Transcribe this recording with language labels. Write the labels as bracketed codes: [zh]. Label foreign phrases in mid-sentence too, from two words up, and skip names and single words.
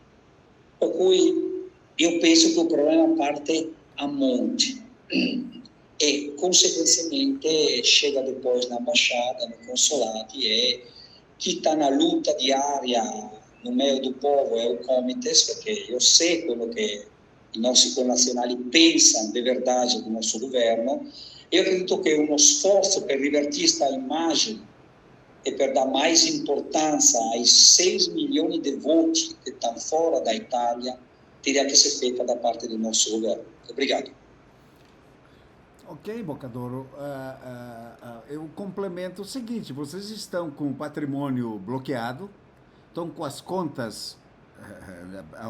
[pt] Por cui, eu penso que o problema parte a monte. e, consequentemente, chega depois na embaixada, no consulado, e que está na luta diária no meio do povo é o Comites, porque eu sei [it] quello che i nostri connazionali pensano di [pt] verdade do nosso governo. Eu acredito [it] che uno sforzo per rivertir [pt] esta [it] immagine e per [pt] dar mais importância aos [it] 6 milioni di voti che [pt] estão fora da Itália teria que ser feita da parte do nosso governo. Obrigado. Ok, Boccadoro. Eu complemento o seguinte: vocês estão com o patrimônio bloqueado, estão com as contas, ao